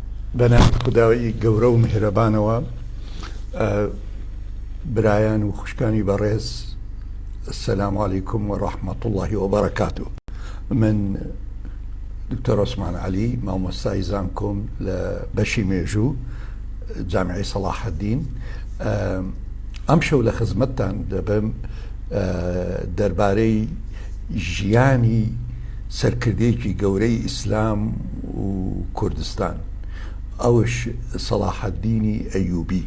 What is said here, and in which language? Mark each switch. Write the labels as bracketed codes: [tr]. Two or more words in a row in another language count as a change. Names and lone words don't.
[ckb] بەنامی خوداوەی گەورە و میهرەبانەوە برایان و خوشکانی بەڕێز [ar] السلام علیکم و رحمة الله و بەرەکاتوه. [ckb] من دکتۆر عوسمان عەلی مامۆستای زانکۆم لە بەشی مێژوو جامعەی سەلاح الدین. ئەم شەو لە خزمەتتان دەبم دەربارەی ژیانی سەرکردەیەکی گەورەی ئیسلام و کوردستان، ئەوش سەلاح الدینی ئەیوبی.